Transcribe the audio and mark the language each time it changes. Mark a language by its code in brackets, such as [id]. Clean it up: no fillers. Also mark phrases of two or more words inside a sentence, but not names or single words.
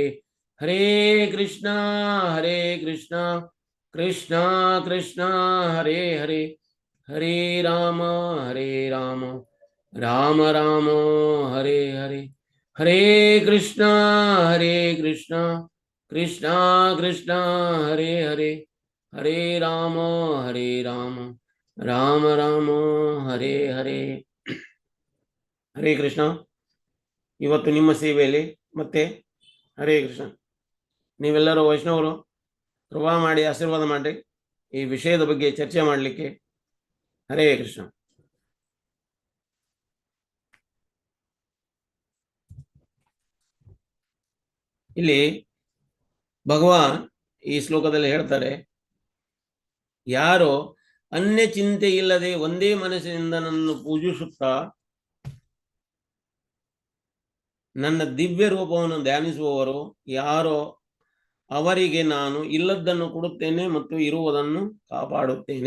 [kn] ಹರೇ ಕೃಷ್ಣ ಕೃಷ್ಣ ಕೃಷ್ಣ ಹರೇ ಹರೇ, ಹರೇ ರಾಮ ರಾಮ ರಾಮ ಹರೇ ಹರೇ. ಹರೇ ಕೃಷ್ಣ ಕೃಷ್ಣ ಕೃಷ್ಣ ಹರೇ ಹರೇ, ಹರೇ ರಾಮ ರಾಮ ರಾಮ ಹರೇ ಹರೇ. ಹರೇ ಕೃಷ್ಣ. ಇವತ್ತು ನಿಮ್ಮ ಸೇವೆಯಲ್ಲಿ ಮತ್ತೆ ಹರೇ ಕೃಷ್ಣ. ನೀವೆಲ್ಲರೂ ವೈಷ್ಣವರು ಕೃಪಾ ಮಾಡಿ ಆಶೀರ್ವಾದ ಮಾಡಿ ಈ ವಿಷಯದ ಬಗ್ಗೆ ಚರ್ಚೆ ಮಾಡಲಿಕ್ಕೆ. ಹರೇ ಕೃಷ್ಣ. ಇಲ್ಲಿ ಭಗವಾನ್ ಈ ಶ್ಲೋಕದಲ್ಲಿ ಹೇಳ್ತಾರೆ, ಯಾರೋ ಅನ್ಯ ಚಿಂತೆ ಇಲ್ಲದೆ ಒಂದೇ ಮನಸ್ಸಿನಿಂದ ನನ್ನನ್ನು ಪೂಜಿಸುತ್ತಾ ನನ್ನ ದಿವ್ಯ ರೂಪವನ್ನು ಧ್ಯಾನಿಸುವವರು ಯಾರೋ ಅವರಿಗೆ ನಾನು ಇಲ್ಲದ್ದನ್ನು ಕೊಡುತ್ತೇನೆ ಮತ್ತು ಇರುವುದನ್ನು ಕಾಪಾಡುತ್ತೇನೆ.